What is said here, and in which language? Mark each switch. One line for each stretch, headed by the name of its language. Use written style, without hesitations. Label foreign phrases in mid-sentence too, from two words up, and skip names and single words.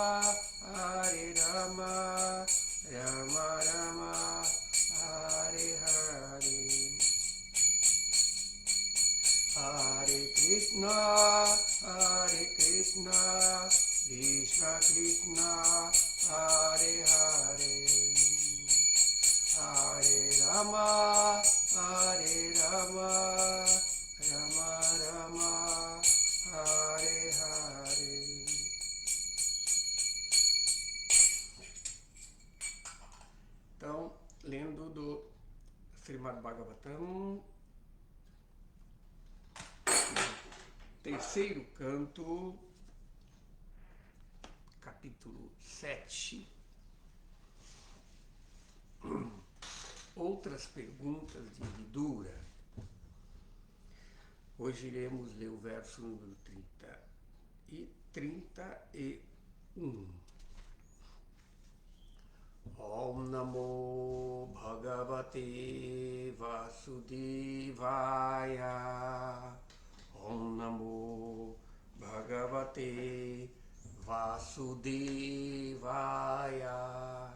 Sanskrit: राम राम हरे हरे हरे कृष्ण कृष्ण कृष्ण हरे हरे हरे राम राम राम हरे हरे.
Portuguese: Então, lendo do Srimad Bhagavatam, terceiro canto, capítulo 7. outras perguntas de Vidura. Hoje iremos ler o verso número 30 e 31.
Sanskrit: ॐ नमो भगवते वासुदेवाय. ॐ नमो भगवते वासुदेवाय.